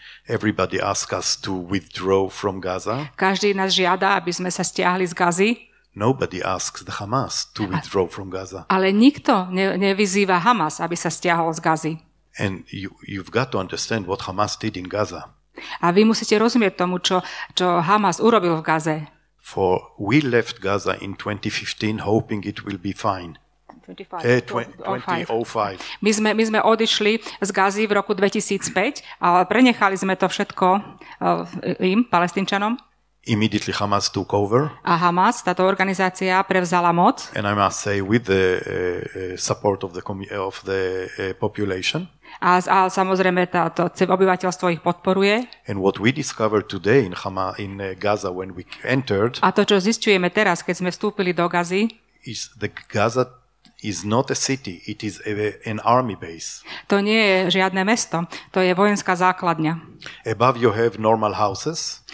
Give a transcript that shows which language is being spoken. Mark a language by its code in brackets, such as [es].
[en] Everybody asks us to withdraw from Gaza. [sk] Každý nás žiada, aby sme sa stiahli z Gazy. [en] Nobody asks the Hamas to withdraw from Gaza. [sk] Ale nikto nevyzýva Hamas, aby sa stiahol z Gazy. [en] And you've got to understand what Hamas did in Gaza. [sk] A vy musíte rozumieť tomu, čo Hamas urobil v Gaze. [en] For we left Gaza in 2015 hoping it will be fine. [sk] 2005. My sme odišli z Gazy v roku 2005, ale prenechali sme to všetko im, Palestínčanom. [en] Immediately Hamas took over. [sk] A Hamas, táto organizácia, prevzala moc. [en] And I must say with the support of the population. [sk] A samozrejme táto obyvateľstvo ich podporuje. [en] And what we discovered today in Gaza when we entered. [sk] A to, čo zisťujeme teraz, keď sme vstúpili do Gazy, [en] is the Gaza is not a city, it is an army base. [sk] To nie je žiadne mesto, to je vojenská základňa. [en] Above you have normal houses.